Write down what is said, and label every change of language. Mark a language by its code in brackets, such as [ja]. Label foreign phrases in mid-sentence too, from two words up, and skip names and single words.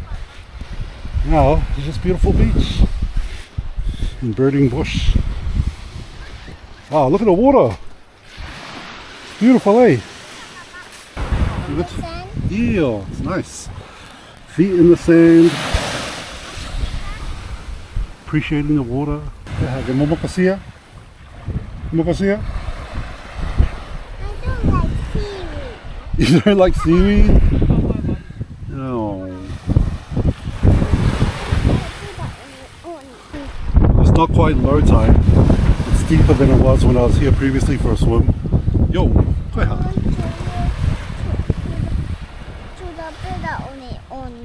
[en] Now, it's just beautiful beach and burning bush. Wow, look at the water. Beautiful, eh? The sand. Yeah, it's nice. Feet in the sand. appreciating the water. Mo makasiya? Mo makasiya? I don't like seaweed. You don't like seaweed? No. It's not quite low tide. It's deeper than it was when I was here previously for a swim. Yo, go ahead. To the better only.